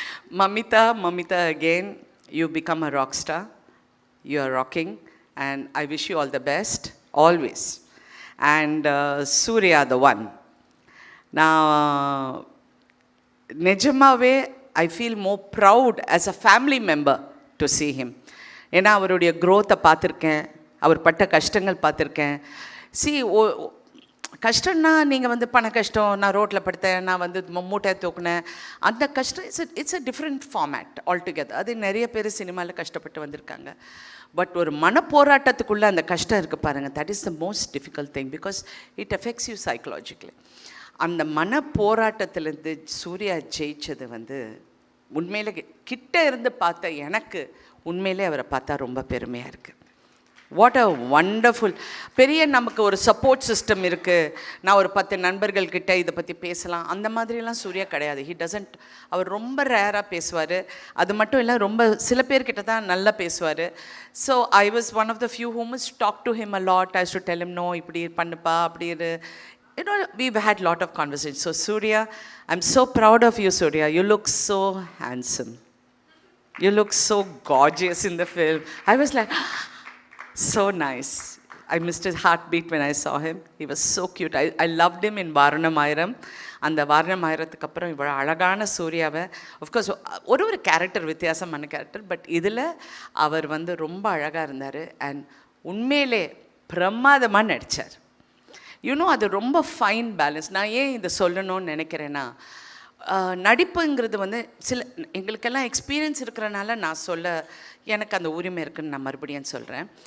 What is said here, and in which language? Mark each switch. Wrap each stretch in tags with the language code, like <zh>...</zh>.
<en>Mamita, again, you become a rock star. You are rocking, and I wish you all the best, always. And Surya, the one. Now, Nejamave, I feel more proud as a family member to see him.</en> <ta>ஏன்னா அவருடைய க்ரோத்தை பார்த்துருக்கேன், அவர் பட்ட கஷ்டங்கள் பார்த்துருக்கேன். C கஷ்டம்னா நீங்கள் வந்து பண கஷ்டம், நான் ரோட்டில் படுத்தேன், நான் வந்து மூட்டை தூக்குனேன், அந்த கஷ்டம்</ta> <en>It's a different format altogether.</en> <ta>அது நிறைய பேர் சினிமாவில் கஷ்டப்பட்டு வந்திருக்காங்க. பட் ஒரு மனப்போராட்டத்துக்குள்ளே அந்த கஷ்டம் இருக்குது பாருங்கள்,</ta> <en>That is the most difficult thing because it affects you psychologically.</en> <ta>அந்த மனப்போராட்டத்திலேருந்து சூர்யா ஜெயிச்சது வந்து உண்மையிலே கிட்ட இருந்து பார்த்த எனக்கு உண்மையிலே அவரை பார்த்தா ரொம்ப பெருமையாக இருக்குது.</ta> <en>What a wonderful.</en> <ta>பெரிய நமக்கு ஒரு சப்போர்ட் சிஸ்டம் இருக்குது, நான் ஒரு 10 நண்பர்கள்கிட்ட இதை பற்றி பேசலாம், அந்த மாதிரிலாம் சூர்யா கிடையாது.</ta> <en>He doesn't.</en> <ta>அவர் ரொம்ப ரேராக பேசுவார். அது மட்டும் இல்லை, ரொம்ப சில பேர்கிட்ட தான் நல்லா பேசுவார்.</ta> <en>So I was one of the few who must talk to him a lot. I should tell him no,</en> <ta>இப்படி பண்ணுப்பா, அப்படி இரு.</ta> <en>You know, we've had lot of conversations. So Surya, I'm so proud of you, Surya. You look so handsome. You look so gorgeous in the film. I was like, so nice. I missed his heartbeat when I saw him. He was so cute. I loved him in Varanamayiram.</en> <ta>அந்த வாரணமாயிரத்துக்கு அப்புறம் இவ்வளோ அழகான சூர்யாவை, of course ஒரு character வித்தியாசமான character, but இதில் அவர் வந்து ரொம்ப அழகாக இருந்தார். அண்ட் உண்மையிலே பிரமாதமாக நடித்தார். யூனோ, அது ரொம்ப ஃபைன் பேலன்ஸ். நான் ஏன் இதை சொல்லணும்னு நினைக்கிறேன்னா, நடிப்புங்கிறது வந்து சில எங்களுக்கெல்லாம் எக்ஸ்பீரியன்ஸ் இருக்கிறனால நான் சொல்ல எனக்கு அந்த உரிமை இருக்குதுன்னு நான் மறுபடியும் சொல்கிறேன்.</ta>